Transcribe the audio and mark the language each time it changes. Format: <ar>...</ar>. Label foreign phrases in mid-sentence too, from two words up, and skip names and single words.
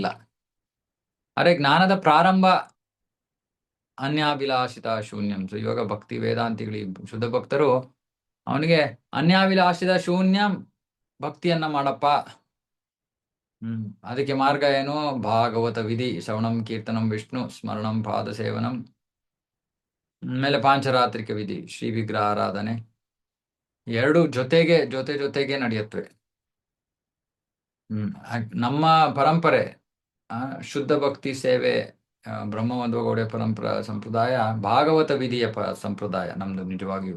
<kn>ಅರೆ ಜ್ಞಾನದ ಪ್ರಾರಂಭ</kn> <sa>ಅನ್ಯಾಭಿಲಾಷಿತ ಶೂನ್ಯಂ.</sa> <kn>ಸೊ ಇವಾಗ ಭಕ್ತಿ ವೇದಾಂತಿಗಳು, ಶುದ್ಧ ಭಕ್ತರು ಅವನಿಗೆ</kn> <sa>ಅನ್ಯಾಭಿಲಾಷಿತ ಶೂನ್ಯಂ</sa> <kn>ಭಕ್ತಿಯನ್ನ ಮಾಡಪ್ಪ. ಅದಕ್ಕೆ ಮಾರ್ಗ ಏನು? ಭಾಗವತ ವಿಧಿ,</kn> <sa>ಶ್ರವಣಂ ಕೀರ್ತನಂ ವಿಷ್ಣು ಸ್ಮರಣಂ ಪಾದ ಸೇವನಂ,</sa> <kn>ಆಮೇಲೆ ಪಾಂಚರಾತ್ರಿಕ ವಿಧಿ, ಶ್ರೀ ವಿಗ್ರಹ ಆರಾಧನೆ, ಎರಡು ಜೊತೆಗೆ ನಡೆಯುತ್ತವೆ. ನಮ್ಮ ಪರಂಪರೆ ಶುದ್ಧ ಭಕ್ತಿ ಸೇವೆ, ಬ್ರಹ್ಮವಂದಗೌಡ ಪರಂಪರಾ ಸಂಪ್ರದಾಯ ಭಾಗವತ ವಿಧಿಯ ಸಂಪ್ರದಾಯ ನಮ್ದು ನಿಜವಾಗಿಯೂ.</kn>